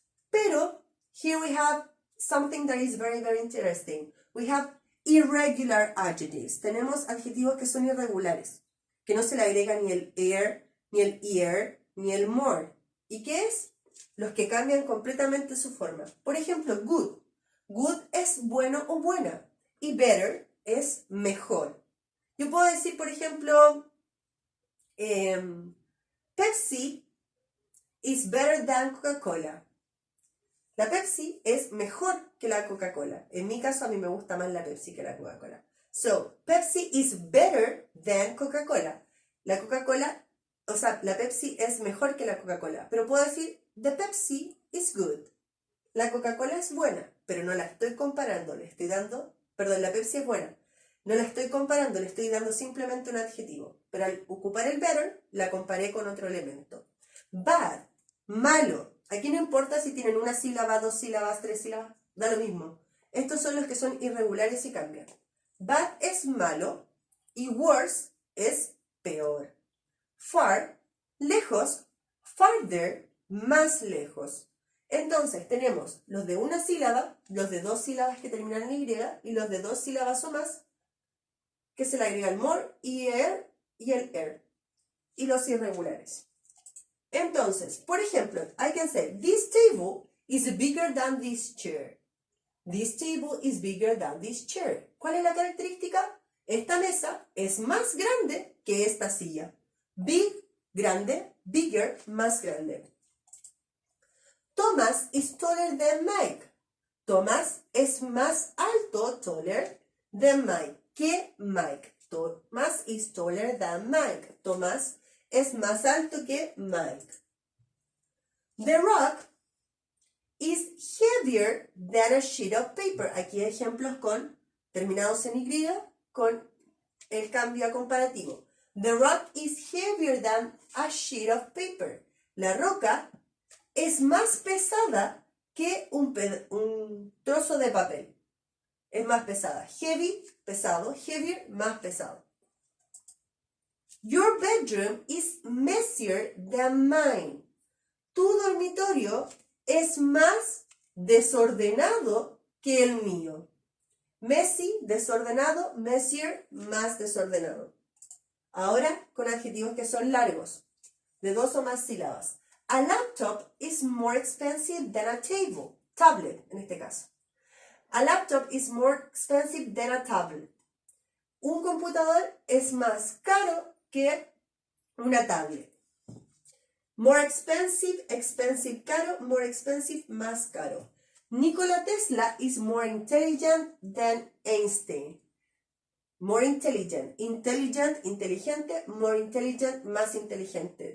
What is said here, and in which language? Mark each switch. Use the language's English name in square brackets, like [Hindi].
[English] Pero, here we have something that is very, very interesting. We have irregular adjectives. [Spanish] Tenemos adjetivos que son irregulares, que no se le agrega ni el air, ni el ear, ni el more. ¿Y qué es? Los que cambian completamente su forma. Por ejemplo, good. Good es bueno o buena. Y better es mejor. Yo puedo decir, por ejemplo, [English] Pepsi is better than Coca-Cola. [Spanish] La Pepsi es mejor que la Coca-Cola. En mi caso, a mí me gusta más la Pepsi que la Coca-Cola. [English] So, Pepsi is better than Coca-Cola. [Spanish] La Coca-Cola, o sea, la Pepsi es mejor que la Coca-Cola. Pero puedo decir, [English] the Pepsi is good. [Spanish] La Coca-Cola es buena, pero no la estoy comparando. Le estoy dando, perdón, la Pepsi es buena. No la estoy comparando, le estoy dando simplemente un adjetivo. Pero al ocupar el better, la comparé con otro elemento. Bad, malo. Aquí no importa si tienen una sílaba, dos sílabas, tres sílabas, da lo mismo. Estos son los que son irregulares y cambian. Bad es malo y worse es peor. Far, lejos, farther, más lejos. Entonces tenemos los de una sílaba, los de dos sílabas que terminan en Y y los de dos sílabas o más que se le agrega el more y el air. Y los irregulares. Entonces, por ejemplo, [English] I can say, this table is bigger than this chair. This table is bigger than this chair. [Spanish] ¿Cuál es la característica? Esta mesa es más grande que esta silla. Big, grande, bigger, más grande. [English] Thomas is taller than Mike. [Spanish] Thomas es más alto, taller, than Mike, que Mike. [English] Thomas is taller than Mike. [Spanish] Thomas es más alto que Mike. [English] The rock is heavier than a sheet of paper. [Spanish] Aquí hay ejemplos con terminados en Y, con el cambio a comparativo. [English] The rock is heavier than a sheet of paper. [Spanish] La roca es más pesada que un trozo de papel. Es más pesada. Heavy, pesado. Heavier, más pesado. [English] Your bedroom is messier than mine. [Spanish] Tu dormitorio es más desordenado que el mío. Messy, desordenado. Messier, más desordenado. Ahora con adjetivos que son largos, de dos o más sílabas. [English] A laptop is more expensive than a table. Tablet, [Spanish] en este caso. [English] A laptop is more expensive than a tablet. [Spanish] Un computador es más caro que una tablet. [English] More expensive, expensive, caro, more expensive, [Spanish] más caro. [English] Nikola Tesla is more intelligent than Einstein. More intelligent, intelligent, inteligente, more intelligent, [Spanish] más inteligente.